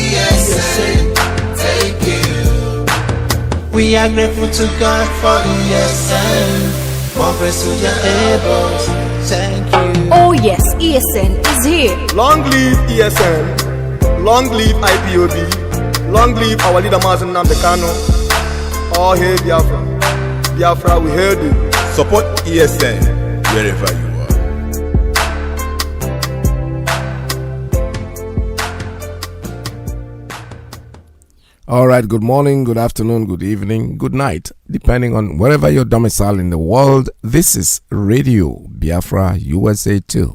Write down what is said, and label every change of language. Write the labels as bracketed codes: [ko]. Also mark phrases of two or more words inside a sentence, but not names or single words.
[en] ESL, thank you. we are grateful to God for ESN. More praise to your elbows. Thank you. Oh yes, ESN is here. Long live ESN, long live IPOB, long live our leader Mazi Nnamdi Kanu. All hail Biafra. Biafra, we hail you. Support ESN wherever you are. All right, good morning, good afternoon, good evening, good night, depending on wherever you're domiciled in the world. This is Radio Biafra USA 2.